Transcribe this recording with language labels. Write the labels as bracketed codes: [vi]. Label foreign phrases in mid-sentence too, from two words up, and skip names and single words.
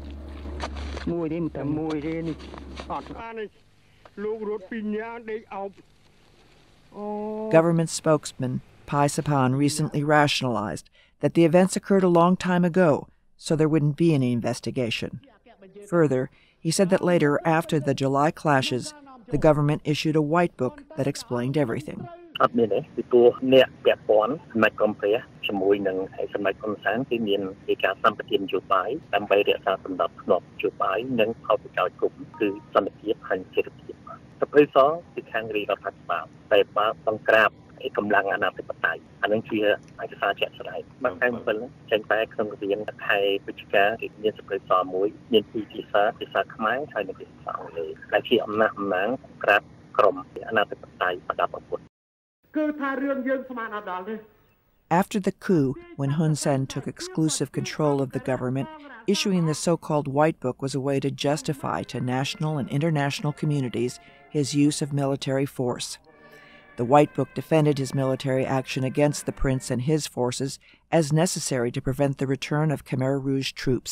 [en] Government spokesman Pai Sapan recently rationalized that the events occurred a long time ago, so there wouldn't be any investigation. Further, he said that later, after the July clashes, the government issued a white book that explained everything. [km] ជាមួយនឹងឯសម្ដេចហ៊ុនសែនគឺមានឯកសម្បទាននយោបាយដើម្បីរក្សាសណ្ដាប់ធ្នាប់នយោបាយនិងផលប្រយោជន៍គ្រប់គឺសន្តិភាពហើយសេដ្ឋកិច្ចសភៅសគឺខាងរាជរដ្ឋាភិបាលតែបើបង្ក្រាបកម្លាំងអាណាធិបតេយ្យអានឹងជាឯកសារជាក់ស្ដែងបានខែ7ចេញតែក្នុងរៀនខែវិច្ឆិកាគឺមានសភៅសមួយមានពីរភាសាខ្មែរហើយនិងភាសាអង់គ្លេសដែលជាអំណះអំណាងបង្ក្រាបក្រុមអាណាធិបតេយ្យប្រដាប់អាវុធគឺថារឿងយើងស្មានអត់ដល់ទេ [en] After the coup, when Hun Sen took exclusive control of the government, issuing the so-called White Book was a way to justify to national and international communities his use of military force. The White Book defended his military action against the prince and his forces as necessary to prevent the return of Khmer Rouge troops.